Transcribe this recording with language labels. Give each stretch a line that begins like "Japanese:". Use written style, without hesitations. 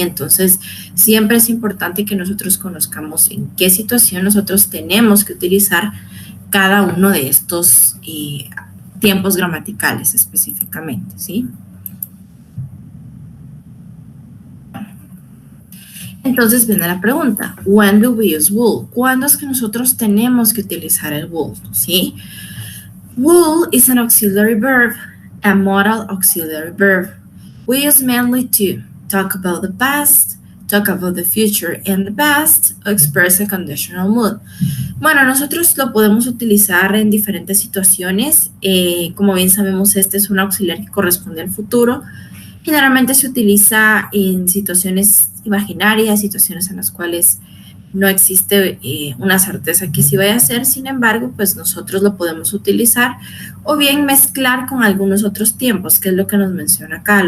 Spanish: Entonces, siempre es importante que nosotros conozcamos en qué situación nosotros tenemos que utilizar cada uno de estos tiempos gramaticales específicamente, ¿sí? Entonces viene la pregunta,
English: when do we use will?
Spanish: ¿Cuándo es que nosotros tenemos que utilizar el will? ¿Sí?
English: Will is an auxiliary verb, a modal auxiliary verb. We use mainly to talk about the past, talk about the future and the past, or express a conditional mood.
Spanish: Bueno, nosotros lo podemos utilizar en diferentes situaciones. Como bien sabemos, este es un auxiliar que corresponde al futuro. Generalmente se utiliza en situaciones imaginarias, situaciones en las cuales no existe una certeza que sí vaya a ser, sin embargo, pues nosotros lo podemos utilizar o bien mezclar con algunos otros tiempos, que es lo que nos menciona acá.